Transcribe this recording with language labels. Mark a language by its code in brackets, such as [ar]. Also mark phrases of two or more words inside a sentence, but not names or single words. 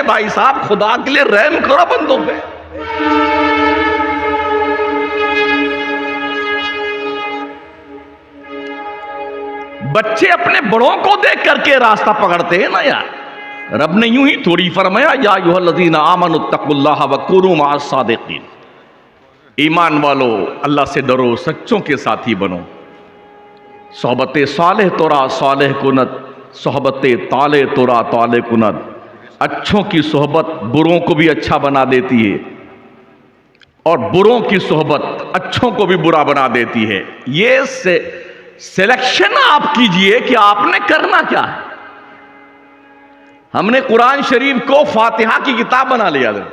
[ur] بھائی صاحب خدا کے لیے رحم کرو بندوں پہ. بچے اپنے بڑوں کو دیکھ کر کے راستہ پکڑتے ہیں نا یار. رب نے یوں ہی تھوڑی فرمایا [ar] یا ایھا الذین آمنوا اتقوا اللہ وکونوا مع الصادقین. [ur] ایمان والو اللہ سے ڈرو، سچوں کے ساتھی بنو. [fa] صحبت صالح تورا صالح کند، صحبت طالع تورا طالع کند. [ur] اچھوں کی صحبت بروں کو بھی اچھا بنا دیتی ہے، اور بروں کی صحبت اچھوں کو بھی برا بنا دیتی ہے. یہ سلیکشن آپ کیجئے کہ آپ نے کرنا کیا ہے. ہم نے قرآن شریف کو فاتحہ کی کتاب بنا لیا ہے.